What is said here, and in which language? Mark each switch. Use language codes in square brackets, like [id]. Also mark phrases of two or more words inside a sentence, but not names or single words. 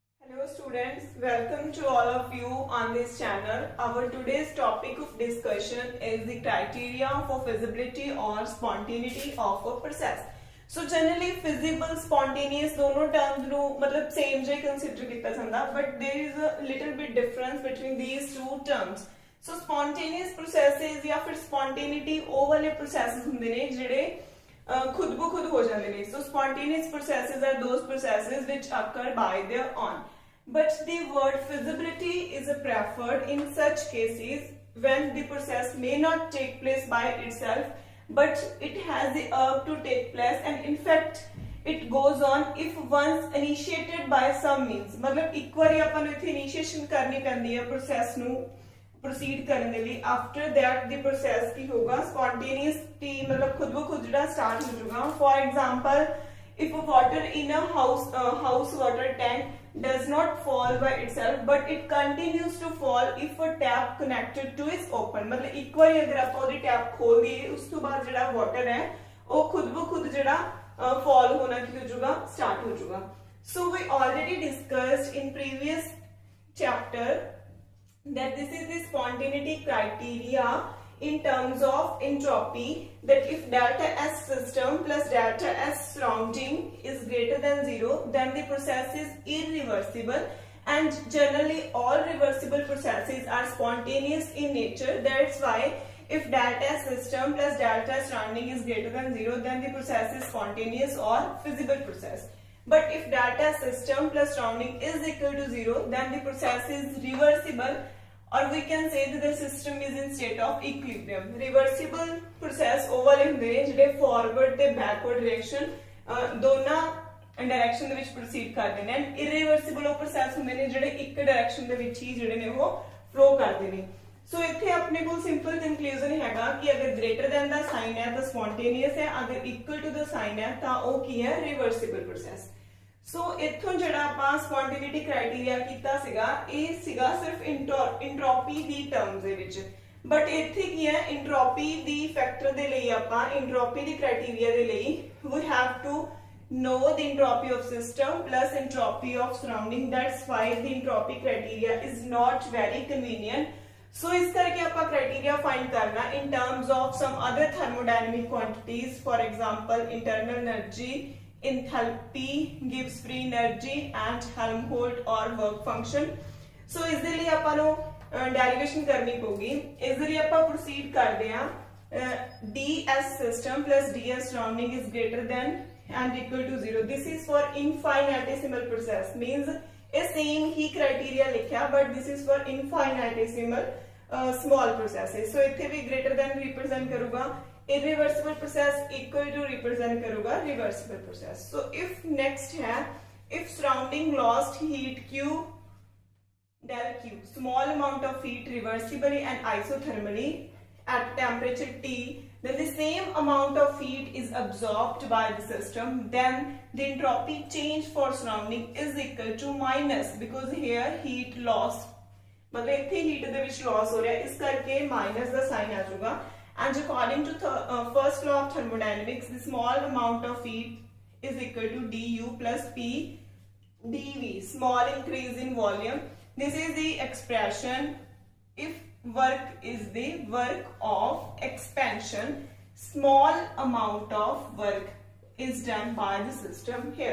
[en] Hello students, welcome to all of you on this channel. Our today's topic of discussion is the criteria for feasibility or spontaneity of a process. So generally feasible, spontaneous [pa] दोनों terms ਨੂੰ मतलब same जे consider ਕੀਤਾ ਜਾਂਦਾ, [en] but there is a little bit difference between these two terms. So spontaneous processes [hi] या फिर [pa] spontaneity ਉਹ वाले processes ਹੁੰਦੇ ने ਜਿਹੜੇ [hi] खुद ब खुद हो जाते हैं. [en] So spontaneous processes are those processes which occur by their own. But the word feasibility is preferred in such cases when the process may not take place by itself, but it has the urge to take place, and in fact it goes on if once initiated by some means. [hi] मतलब एक बार अपन इथे initiation [pa] ਕਰਨੀ ਪੈਂਦੀ [hi] है process ਨੂੰ proceed करने के लिए. [en] After that the process [hi] की होगा spontaneity, मतलब खुद ब खुद जड़ा start हो जाएगा. [en] For example, if water in a house water tank does not fall by itself, but it continues to fall if a tap connected to is open. [hi] मतलब एक बार अगर आप वो टैप खोल दिए उस तो बाद जड़ा वाटर है वो खुद ब खुद जड़ा fall होना की हो जाएगा, start हो जाएगा. [en] So we already discussed in previous chapter that this is the spontaneity criteria in terms of entropy, that if delta S system plus delta S surrounding is greater than 0, then the process is irreversible, and generally all reversible processes are spontaneous in nature. That's why if delta S system plus delta S surrounding is greater than 0, then the process is spontaneous or feasible process. But if delta S system plus surrounding is equal to 0, then the process is reversible, or we can say that the system is in state of equilibrium. [pa] Reversible process ਉਹ ਵਾਲੇ ਹੁੰਦੇ ਨੇ ਜਿਹੜੇ forward ਤੇ [en] backward direction [pa] ਦੋਨਾਂ direction ਦੇ ਵਿੱਚ proceed ਕਰਦੇ ਨੇ, and irreversible ਉਹ process ਹੁੰਦੇ ਨੇ ਜਿਹੜੇ ਇੱਕ direction ਦੇ ਵਿੱਚ ਹੀ ਜਿਹੜੇ ਨੇ ਉਹ flow ਕਰਦੇ ਨੇ. So ਇੱਥੇ ਆਪਣੇ ਕੋਲ [en] simple conclusion [pa] ਹੈਗਾ ਕਿ ਅਗਰ [en] greater than [pa] ਦਾ sign ਹੈ ਤਾਂ spontaneous ਹੈ, ਅਗਰ [en] equal to the sign [pa] ਹੈ ਤਾਂ ਉਹ ਕੀ ਹੈ, [en] reversible process. [pa] So इत्थों जड़ा ਆਪਾਂ [en] spontaneity criteria [pa] ਕੀਤਾ ਸੀਗਾ, ਇਹ ਸੀਗਾ ਸਿਰਫ entropy ਦੀ terms ਦੇ ਵਿੱਚ. But ਇੱਥੇ ਕੀ ਹੈ, entropy ਦੀ factor ਦੇ ਲਈ ਆਪਾਂ entropy ਦੀ criteria ਦੇ ਲਈ [en] we have to know the entropy of system plus entropy of surrounding. That's why the entropy criteria is not very convenient. So [pa] ਇਸ ਕਰਕੇ [en] ਆਪਾਂ criteria find करना in terms of some other thermodynamic quantities, for example internal energy, enthalpy, Gibbs free energy, and Helmholtz or work function. [pa] So ਇਸ ਦੇ ਲਈ ਆਪਾਂ ਨੂੰ derivation ਕਰਨੀ ਪਊਗੀ. ਇਸ ਦੇ ਲਈ ਆਪਾਂ proceed ਕਰਦੇ ਹਾਂ [en] ds system plus ds surrounding is greater than and equal to 0. This is for infinitesimal process, means ਇਹ same ही criteria लिखा, but this is for infinitesimal small processes. So ਇੱਥੇ भी greater than represent करूँगा, irreversible process equal to represent करूँगा reversible process. So if next है, if surrounding lost heat q del q, small amount of heat reversibly and isothermally at temperature T, then the same amount of heat is absorbed by the system, then the entropy change for surrounding is equal to minus, because here heat loss [hi] मतलब इतने [en] heat ਦੇ ਵਿੱਚ loss [hi] हो रहा है, इस करके [en] minus ਦਾ sign [hi] आ जाएगा. [en] And according to first law of thermodynamics, the small amount of heat is equal to du plus p dv, small increase in volume. This is the expression if work is the work of expansion, small amount of work is done by the system here.